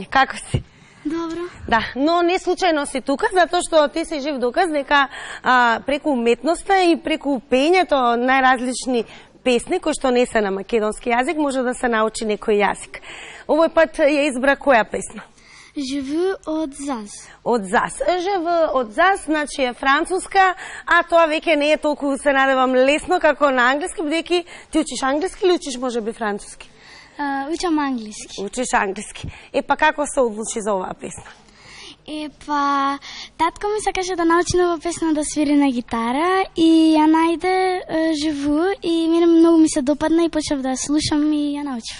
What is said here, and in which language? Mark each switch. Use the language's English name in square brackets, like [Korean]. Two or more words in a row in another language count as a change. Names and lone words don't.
[Macedonian] Како си? Добро. Да, но не случајно си тука, затоа што ти си жив доказ дека преку уметноста и преку пењето најразлични песни кои што не се на македонски јазик, може да се научи некој јазик. Овој пат ја избра која песна? Je veux од Заз. Од Заз. Je veux од Заз, значи е француска, а тоа веќе не е толку, се надевам, лесно како на англиски, бидејќи ти учиш англиски или учиш можеби француски? Учам англиски. Учиш англиски. Па како се одлучи за оваа песна? Татко ми сакаше да научи нова песна да свири на гитара и ја најде живу и мене многу ми се допадна и почнав да ја слушам и ја научив.